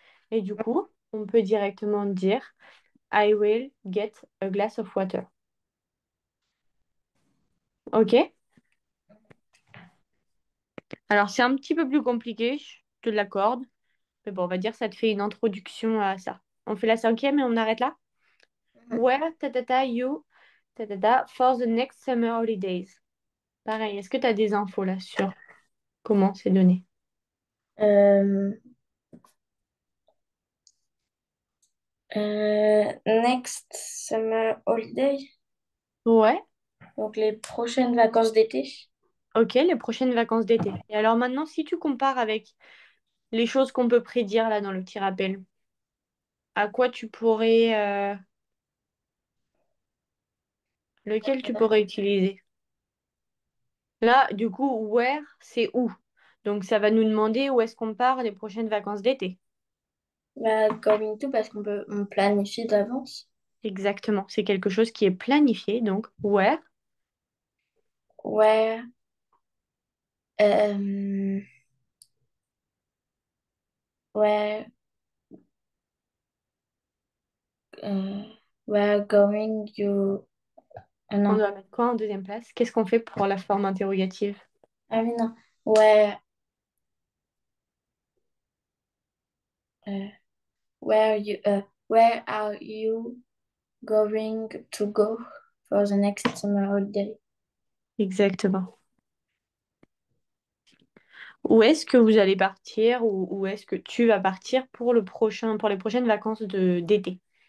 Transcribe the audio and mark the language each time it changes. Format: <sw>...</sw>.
<fr>Et du coup, on peut directement dire,</fr> <en>I will get a glass of water.</en> <fr>OK? Alors, c'est un petit peu plus compliqué, je te l'accorde. Mais bon, on va dire que ça te fait une introduction à ça. On fait la cinquième et on arrête là?</fr> <en>Where, you, for the next summer holidays.</en> <fr>Pareil, est-ce que tu as des infos là sur comment c'est donné?</fr> <en>Euh, next summer holiday,</en> <fr>Ouais, donc les prochaines vacances d'été. ok, les prochaines vacances d'été. Et alors maintenant, si tu compares avec les choses qu'on peut prédire là dans le petit rappel, à quoi tu pourrais, lequel tu pourrais utiliser? Là, du coup, where, c'est où? Donc ça va nous demander où est-ce qu'on part les prochaines vacances d'été. Bah, going to parce on planifie d'avance. Exactement, c'est quelque chose qui est planifié, donc where,</fr> <en>Where, euh, where, euh, where going you...</en> <fr>on non. doit mettre quoi en deuxième place? Qu'est-ce qu'on fait pour la forme interrogative? Ah oui, non.</fr> <en>Euh, where are you going to go for the next summer holiday?</en> <fr>Exactement. Où est-ce que vous allez partir ou où est-ce que tu vas partir pour pour les prochaines vacances d'été?</fr>